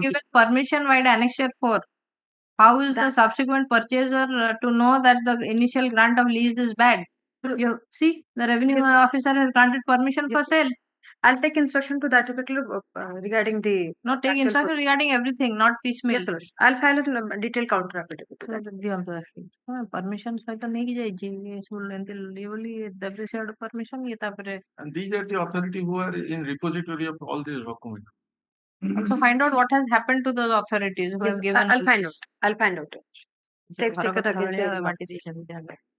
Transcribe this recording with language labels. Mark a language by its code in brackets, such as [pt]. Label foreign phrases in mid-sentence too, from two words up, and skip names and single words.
[en] given permission by the annexure 4? How is the subsequent purchaser to know that the initial grant of lease is bad? You see, the revenue officer has granted permission for sale. I'll take instruction to that effect regarding the. No, take actual instruction regarding everything, not piecemeal. Yes, sir. I'll file a detailed counter affidavit to that. [or] Permission ସହିତ ନେଇକି ଯାଇଛି ଏସବୁ ଏମିତି legally ଦେବେ ସିଆଡୁ permission ଇଏ ତାପରେ [en] And these are the authority who are in repository of all these documents. also find out what has happened to those authorities who Yes, have given I'll find out. I'll find out. Take [or] ଘର [en] it [or] କଥା [en] against [or] ଭଳିଆ [en] the [or] ବାଣ୍ଟି ଦେଇଛନ୍ତି ଯାହା।